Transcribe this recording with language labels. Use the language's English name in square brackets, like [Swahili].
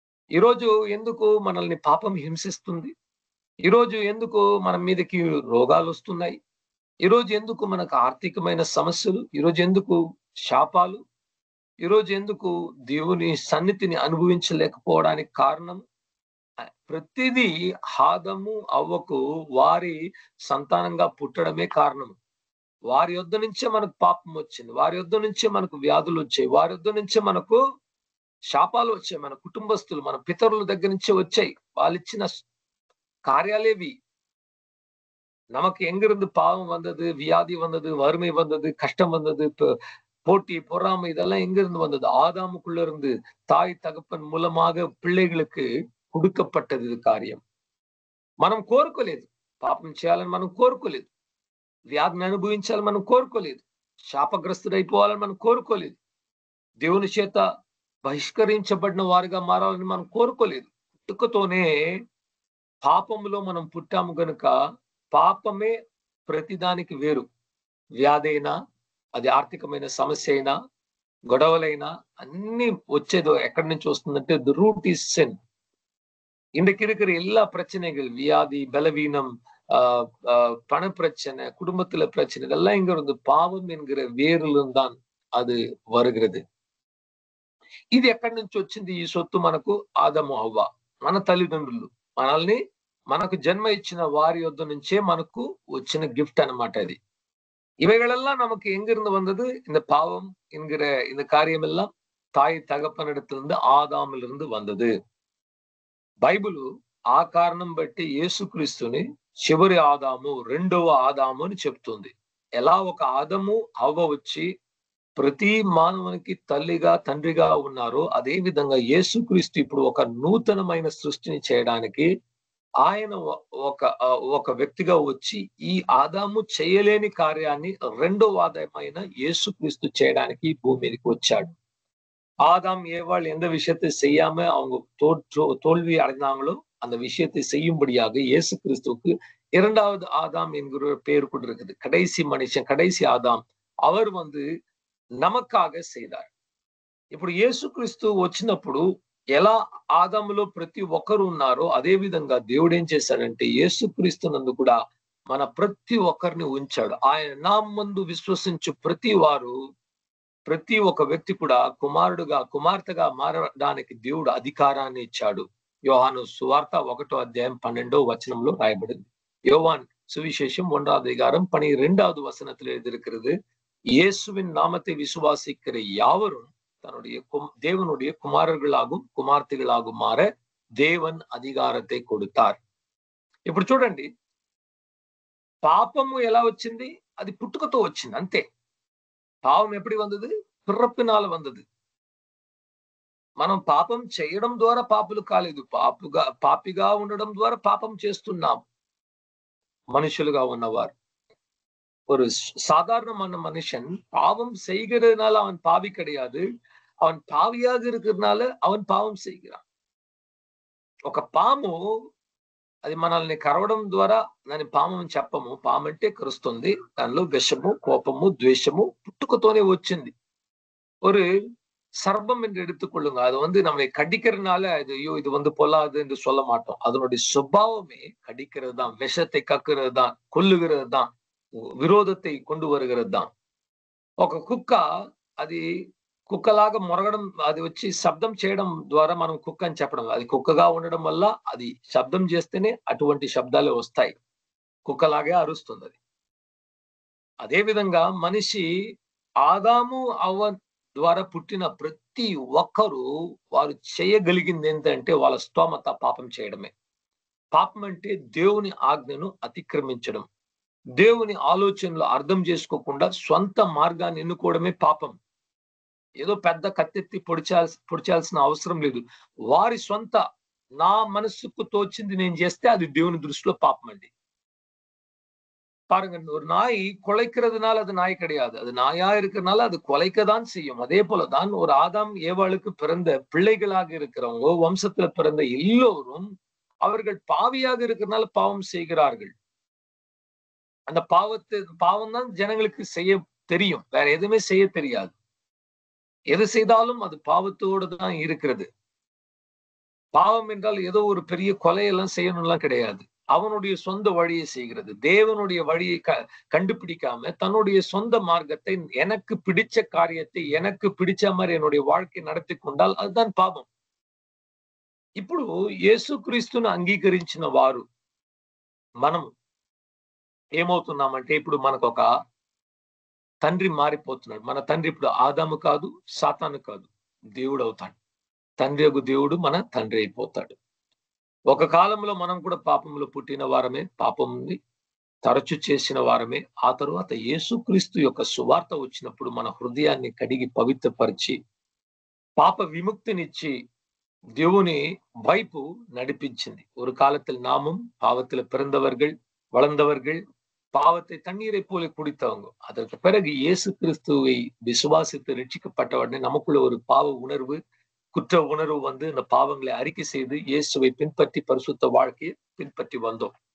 [Telugu] ఈరోజు ఎందుకు మనల్ని పాపం హింసిస్తుంది? ఈరోజు ఎందుకు మన మీదకి రోగాలు వస్తున్నాయి? ఈరోజు ఎందుకు మనకు ఆర్థికమైన సమస్యలు? ఈరోజు ఎందుకు శాపాలు? ఈరోజు ఎందుకు దేవుని సన్నిధిని అనుభవించలేకపోవడానికి కారణం ప్రతిదీ ఆదాము హవ్వకు వారి సంతానంగా పుట్టడమే కారణం. వారి యొద్ద నుంచే మనకు పాపం వచ్చింది. వారి యొద్ద నుంచే మనకు వ్యాధులు వచ్చాయి. వారి యొద్ద నుంచే మనకు శాపాలు వచ్చాయి. మన కుటుంబస్తులు, మన పితరుల దగ్గర నుంచే వచ్చాయి. వాళ్ళు ఇచ్చిన [Tamil] காரியாலேவி நமக்கு எங்கிருந்து பாவம் வந்தது, வியாதி வந்தது, வறுமை வந்தது, கஷ்டம் வந்தது, போட்டி பொறாமை இதெல்லாம் எங்கிருந்து வந்தது? ஆதாமுக்குள்ள இருந்து தாய் தகப்பன் மூலமாக பிள்ளைகளுக்கு கொடுக்கப்பட்டது [Telugu] ఇది కార్యం. మనం కోరుకోలేదు. పాపం చేయాలని మనం కోరుకోలేదు. వ్యాధిని అనుభవించాలని మనం కోరుకోలేదు. శాపగ్రస్తుడైపోవాలని మనం కోరుకోలేదు. దేవుని చేత బహిష్కరించబడిన వారిగా మారాలని మనం కోరుకోలేదు. పుట్టుకతోనే పాపములో మనం పుట్టాము గనుక పాపమే ప్రతిదానికి వేరు. వ్యాధి అయినా, అది ఆర్థికమైన సమస్య అయినా, గొడవలైనా అన్ని వచ్చేదో ఎక్కడి నుంచి వస్తుందంటే [English] The root is sin. [Tamil] இன்றைக்கு இருக்கிற எல்லா பிரச்சனைகள், வியாதி, பலவீனம், பண பிரச்சனை, குடும்பத்துல பிரச்சனை, இதெல்லாம் இங்க இருந்து பாவம் என்கிற வேரிலிருந்தான் அது வருகிறது. [Telugu] ఇది ఎక్కడి నుంచి వచ్చింది? ఈ సొత్తు మనకు ఆదము హవ్వ, మన తల్లిదండ్రులు మనల్ని మనకు జన్మ ఇచ్చిన వారి యొద్ద నుంచే మనకు వచ్చిన గిఫ్ట్ అన్నమాట ఇది. [Tamil] இவைகளெல்லாம் நமக்கு எங்கிருந்து வந்தது? இந்த பாவம் என்கிற இந்த காரியம் எல்லாம் தாய் தகப்பனிடத்திலிருந்து ఆదాములిருந்து வந்தது. [Telugu] బైబిలు ఆ కారణం బట్టి యేసుక్రీస్తుని చివరి ఆదాము, రెండవ ఆదాము అని చెప్తుంది. ఎలా ఒక ఆదము హవ్వ వచ్చి ప్రతి మానవునికి తల్లిగా తండ్రిగా ఉన్నారో అదే విధంగా యేసుక్రీస్తు ఇప్పుడు ఒక నూతనమైన సృష్టిని చేయడానికి ఆయన ఒక వ్యక్తిగా వచ్చి ఈ ఆదాము చేయలేని కార్యాన్ని రెండో ఆదాయమైన యేసుక్రీస్తు చేయడానికి ఈ భూమి మీదకి వచ్చాడు. [Tamil] ஆதாம் ஏவாள் எந்த விஷயத்தை செய்யாம அவங்க தோல்வி அடைந்தாங்களோ அந்த விஷயத்தை செய்யும்படியாக இயேசு கிறிஸ்துவுக்கு இரண்டாவது ஆதாம் என்கிற பெயர் கூட இருக்குது. கடைசி மனுஷன், கடைசி ஆதாம், அவர் நமக்காக செய்தார். [Telugu] ఇప్పుడు యేసుక్రీస్తు వచ్చినప్పుడు ఎలా ఆదాములో ప్రతి ఒక్కరు ఉన్నారో అదే విధంగా దేవుడు ఏం చేశాడంటే యేసుక్రీస్తు నందు కూడా మన ప్రతి ఒక్కరిని ఉంచాడు. ఆయన నామందు విశ్వసించు ప్రతి ఒక్క వ్యక్తి కూడా కుమారుడుగా కుమార్తెగా మారడానికి దేవుడు అధికారాన్ని ఇచ్చాడు. యోహాను సువార్త 1వ అధ్యాయం 12వ వచనంలో రాయబడింది. [Tamil] யோவான் சுவிசேஷம் 1வது அதிகாரம் 12வது வசனத்தில் எழுதியிருக்கிறது, இயேசுவின் நாமத்தை விசுவாசிக்கிற யாவரும் தன்னுடைய தேவனுடைய కుమారుர்களாகும் కుమార్తెಗಳாகும் [Telugu] మార దేవుని [Tamil] అధికారத்தை கொடுத்தார். [Telugu] ఇప్పుడు చూడండి, పాపము ఎలా వచ్చింది? అది పుట్టుకతో వచ్చింది, అంతే. పాపం ఎప్పుడు వందది? పిறப்பினால వందది. మనం పాపం చేయడం ద్వారా పాపులు కాలేదు, పాపిగా ఉండడం ద్వారా పాపం చేస్తున్నాం. మనుషులుగా ఉన్నవారు, [Tamil] ஒரு சாதாரணமான மனுஷன் பாவம் செய்கிறதுனால அவன் பாவி கிடையாது, அவன் பாவியாக இருக்கிறதுனால அவன் பாவம் செய்கிறான். [Telugu] ఒక పాము అది మనల్ని కరవడం ద్వారా దాని పాము అని చెప్పము. పాము అంటే కరుస్తుంది, దానిలో విషము, కోపము, ద్వేషము పుట్టుకతోనే వచ్చింది. [Tamil] ஒரு சர்பம் என்று எடுத்துக்கொள்ளுங்க, அது நம்மை கடிக்கிறதுனால ஐயோ இது பொல்லாது என்று சொல்ல மாட்டோம். அதனுடைய சுபாவமே கடிக்கிறது தான், விஷத்தை கக்குறது தான், கொல்லுகிறது தான், విరోధத்தை கொண்டு வருகிறது தான். [Telugu] ఒక కుక్క అది కుక్కలాగా మొరగడం, అది వచ్చి శబ్దం చేయడం ద్వారా మనం కుక్క అని చెప్పడం, అది కుక్కగా ఉండడం వల్ల అది శబ్దం చేస్తేనే అటువంటి శబ్దాలే వస్తాయి, కుక్కలాగే అరుస్తుంది అది. అదే విధంగా మనిషి ఆదాము అవ్వ ద్వారా పుట్టిన ప్రతి ఒక్కరూ వారు చేయగలిగింది ఏంటంటే వాళ్ళ స్తోమత పాపం చేయడమే. పాపం అంటే దేవుని ఆజ్ఞను అతిక్రమించడం, దేవుని ఆలోచనలు అర్థం చేసుకోకుండా సొంత మార్గాన్ని ఎన్నుకోవడమే పాపం. ఏదో పెద్ద కత్తెత్తి పొడిచాల్సిన అవసరం లేదు. వారి సొంత నా మనసుకు తోచింది నేను చేస్తే అది దేవుని దృష్టిలో పాపం అండి. [Tamil] பாருங்க, ஒரு நாய் குலைக்கிறதுனால அது நாய் கிடையாது, அது நாயா இருக்கிறதுனால அது குலைக்கதான் செய்யும். அதே போலதான் ஒரு ஆதாம் ஏவாளுக்கு பிறந்த பிள்ளைகளாக இருக்கிறவங்க, வம்சத்துல பிறந்த எல்லோரும் அவர்கள் பாவியாக இருக்கிறதுனால பாவம் செய்கிறார்கள். அந்த பாவம் தான் ஜனங்களுக்கு செய்ய தெரியும், வேற எதுவுமே செய்ய தெரியாது. எது செய்தாலும் அது பாவத்தோடு தான் இருக்கிறது. பாவம் என்றால் ஏதோ ஒரு பெரிய கொலையெல்லாம் செய்யணும்லாம் கிடையாது, அவனுடைய சொந்த வழியை செய்கிறது. தேவனுடைய வழியை கண்டுபிடிக்காம தன்னுடைய சொந்த மார்க்கத்தை, எனக்கு பிடிச்ச காரியத்தை எனக்கு பிடிச்ச மாதிரி என்னுடைய வாழ்க்கை நடத்தி கொண்டால் அதுதான் [Telugu] పాపం. ఇప్పుడు యేసుక్రీస్తును అంగీకరించిన వారు మనం ఏమవుతున్నామంటే, ఇప్పుడు మనకు ఒక తండ్రి మారిపోతున్నాడు. మన తండ్రి ఇప్పుడు ఆదాము కాదు, సాతాను కాదు, దేవుడు అవుతాడు. తండ్రి యొక్క దేవుడు మన తండ్రి అయిపోతాడు. ఒక కాలంలో మనం కూడా పాపంలో పుట్టిన వారమే, పాపంని తరచు చేసిన వారమే. ఆ తరువాత యేసుక్రీస్తు యొక్క సువార్త వచ్చినప్పుడు మన హృదయాన్ని కడిగి పవిత్రపరిచి పాప విముక్తినిచ్చి దేవుని వైపు నడిపించింది. [Tamil] ஒரு காலத்தில் நாமும் பாவத்தில் பிறந்தவர்கள், வளர்ந்தவர்கள், பாவத்தை தண்ணீரை போல குடித்தவங்க. அதற்கு பிறகு இயேசு கிறிஸ்துவை விசுவாசித்து ரட்சிக்கப்பட்ட உடனே நமக்குள்ள ஒரு பாவ உணர்வு, குற்ற உணர்வு இந்த பாவங்களை அறிக்கை செய்து இயேசுவை பின்பற்றி పరిశుద్ధ வாழ்க்கையை పిன்பற்றி வந்தோம்.